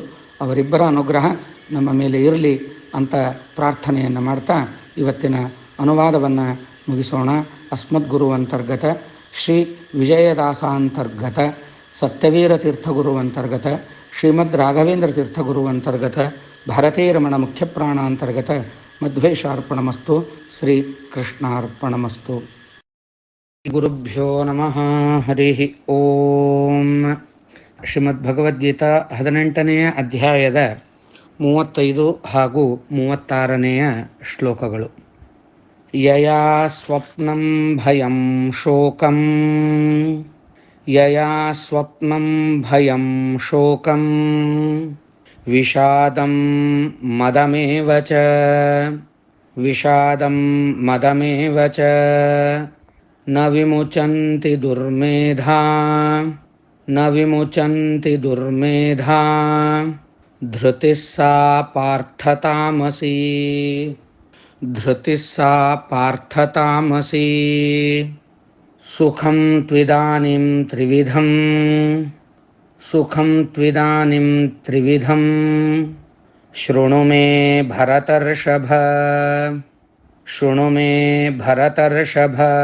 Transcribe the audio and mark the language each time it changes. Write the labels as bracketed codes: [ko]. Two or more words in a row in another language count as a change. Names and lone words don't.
[kn] ಅವರಿಬ್ಬರ ಅನುಗ್ರಹ ನಮ್ಮ ಮೇಲೆ ಇರಲಿ ಅಂತ ಪ್ರಾರ್ಥನೆಯನ್ನು ಮಾಡ್ತಾ ಇವತ್ತಿನ ಅನುವಾದವನ್ನು ಮುಗಿಸೋಣ. [sa] ಅಸ್ಮದ್ಗುರುವಂತರ್ಗತ ಶ್ರೀ ವಿಜಯದಾಸಾಂತರ್ಗತ ಸತ್ಯವೀರ ತೀರ್ಥಗುರುವಂತರ್ಗತ ಶ್ರೀಮದ್ ರಾಘವೇಂದ್ರ ತೀರ್ಥಗುರುವಂತರ್ಗತ ಭಾರತೀರಮಣ ಮುಖ್ಯ ಪ್ರಾಣಾಂತರ್ಗತ ಮಧ್ವೇಶಾರ್ಪಣಮಸ್ತು. ಶ್ರೀ ಕೃಷ್ಣಾರ್ಪಣಮಸ್ತು. ಗುರುಭ್ಯೋ ನಮಃ. ಹರಿ ಓಂ. [kn] ಶ್ರೀಮದ್ಭಗವದ್ಗೀತಾ 18ನೇ ಅಧ್ಯಾಯದ 35 ಹಾಗೂ 36ನೆಯ ಶ್ಲೋಕಗಳು. [sa] ಯಯಾ ಸ್ವಪ್ನಂ ಭಯಂ ಶೋಕಂ ಯಯಾ ಸ್ವಪ್ನಂ ಭಯಂ ಶೋಕಂ ವಿಷಾದಂ ಮದಮೇವ ಚ ವಿಷಾದಂ ಮದಮೇವ ಚ ನ ವಿಮುಚಂತಿ ದುರ್ಮೇಧಾ ನ ವಿಮುಚಂತಿ ದುರ್ಮೇಧಾ ಧೃತಿಃ ಸಾ ಪಾರ್ಥತಾಮಸಿ ಧೃತಿಃ ಸಾ ಪಾರ್ಥತಾಮಸಿ. ಸುಖಂ ತ್ವಿದಾನಿಂ ತ್ರಿವಿಧಂ ಸುಖಂ ತ್ವಿದಾನಿಂ ತ್ರಿವಿಧಂ ಶೃಣು ಮೇ ಭರತರ್ಷಭ ಶೃಣು ಮೇ ಭರತರ್ಷಭ.